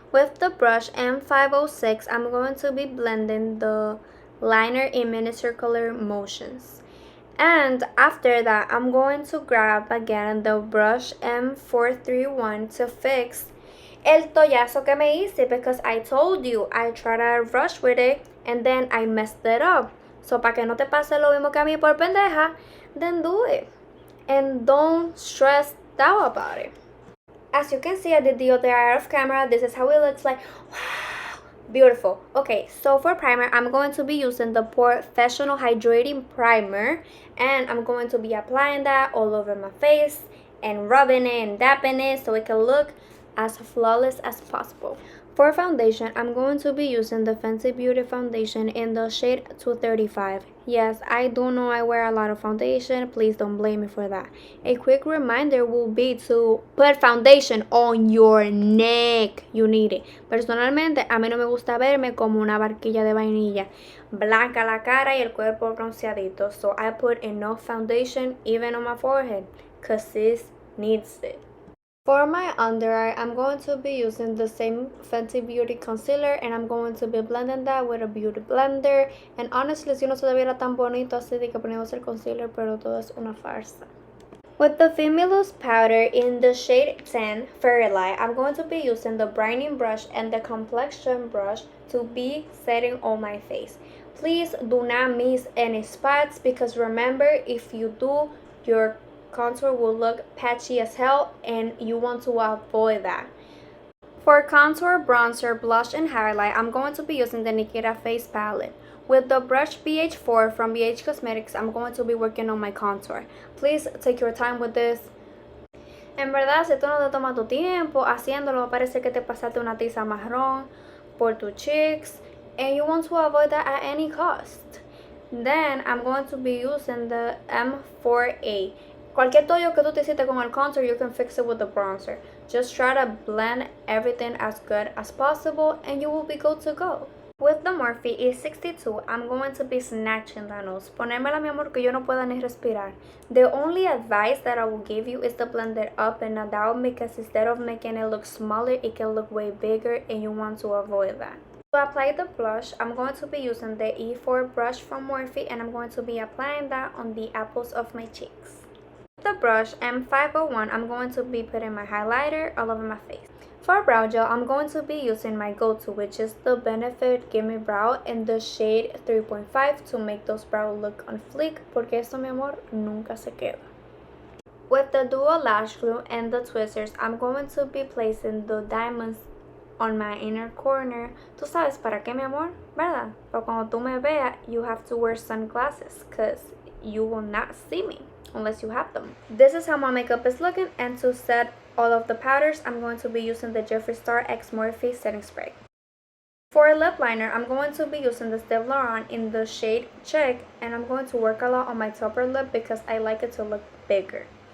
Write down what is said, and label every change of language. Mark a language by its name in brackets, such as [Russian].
[English] With the brush M506, I'm going to be blending the liner in mini circular motions. And after that, I'm going to grab again the brush M431 to fix [Spanish] el tollazo que me hice [English] because I told you I tried to rush with it and then I messed it up. [Spanish] So para que no te pase lo mismo que a mí por pendeja, [English] then do it. And don't stress out about it. As you can see, I did the other eye off camera. This is how it looks like. Wow, beautiful. Okay, so for primer, I'm going to be using the Professional Hydrating Primer. And I'm going to be applying that all over my face and rubbing it and dapping it so it can look as flawless as possible. For foundation, I'm going to be using the Fenty Beauty foundation in the shade 235. Yes, I do know I wear a lot of foundation. Please don't blame me for that. A quick reminder will be to put foundation on your neck. You need it. [Spanish] Personalmente, a mí no me gusta verme como una barquilla de vainilla. Blanca la cara y el cuerpo bronceadito. [English] So I put enough foundation even on my forehead because sis needs it. For my under eye, I'm going to be using the same Fenty Beauty concealer and I'm going to be blending that with a beauty blender. And honestly, [Spanish] si no se viera tan bonito así de que ponemos el concealer, pero todo es una farsa. [English] With the Fimulous powder in the shade 10 Fairy Light, I'm going to be using the brightening brush and the complexion brush to be setting on my face. Please do not miss any spots because remember, if you do, your contour will look patchy as hell and you want to avoid that. For contour, bronzer, blush, and highlight, I'm going to be using the Nikita Face palette. With the brush BH4 from BH Cosmetics, I'm going to be working on my contour. Please take your time with this. [Spanish] En verdad, si tú no te tomas tu tiempo haciéndolo, va a parecer que te pasaste una tiza marrón por tus [English] cheeks and you want to avoid that at any cost. Then I'm going to be using the M4A. [Spanish] Cualquier toyo que tú te hiciste con el contour, [English] you can fix it with the bronzer. Just try to blend everything as good as possible and you will be good to go. With the Morphe E62, I'm going to be snatching the nose. [Spanish] Ponérmela, mi amor, que yo no pueda ni respirar. [English] The only advice that I will give you is to blend it up and down because instead of making it look smaller, it can look way bigger and you want to avoid that. To apply the blush, I'm going to be using the E4 brush from Morphe and I'm going to be applying that on the apples of my cheeks. With the brush M501, I'm going to be putting my highlighter all over my face. For brow gel, I'm going to be using my go-to, which is the Benefit Gimme Brow in the shade 3.5 to make those brows look on fleek, [Spanish] porque eso, mi amor, nunca se queda. [English] With the Duo Lash Glue and the tweezers, I'm going to be placing the diamonds on my inner corner. [Spanish] Tú sabes para qué, mi amor, ¿verdad? Pero cuando tú me veas, [English] you have to wear sunglasses because you will not see me. unless you have them. This is how my makeup is looking, and to set all of the powders, I'm going to be using the Jeffree Star X Morphe setting spray. For a lip liner, I'm going to be using the Steve Lauren in the shade Check, and I'm going to work a lot on my upper lip because I like it to look bigger.